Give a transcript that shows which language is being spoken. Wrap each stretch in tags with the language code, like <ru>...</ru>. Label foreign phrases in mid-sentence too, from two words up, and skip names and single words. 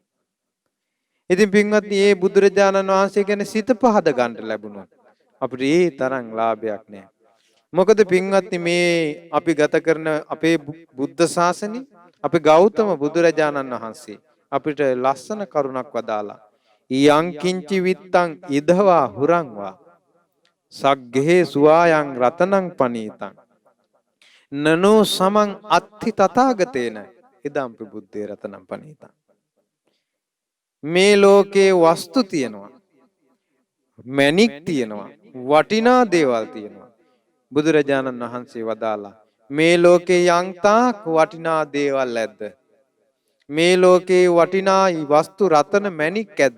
<si>ඉතින් පින්වත්නි මේ බුදුරජාණන් වහන්සේ ගැන සිත පහද ගන්න ලැබුණොත් අපිට ඒ තරම් ලාභයක් නෑ. මොකද පින්වත්නි මේ අපි ගත කරන අපේ බුද්ධ ශාසනය අපේ ගෞතම බුදුරජාණන් වහන්සේ අපිට ලස්සන කරුණක් වදාලා</si> <pi>යං කිංචි විත්තං ඉදවා හුරංවා සග්ගේ සුවායන් රතනං පනීතං නනෝ සමං අත්ථි තථාගතේන ඉදම්පි බුද්දේ රතනං පනීතං.</pi> <si>මේ ලෝකේ වස්තු තියෙනවා, මැණික් තියෙනවා, වටිනා දේවල් තියෙනවා. බුදුරජාණන් වහන්සේ වදාලා මේ ලෝකේ යන්තාක් වටිනා දේවල් ඇද්ද? මේ ලෝකේ වටිනා වස්තු රතන මැණික් ඇද්ද?</si>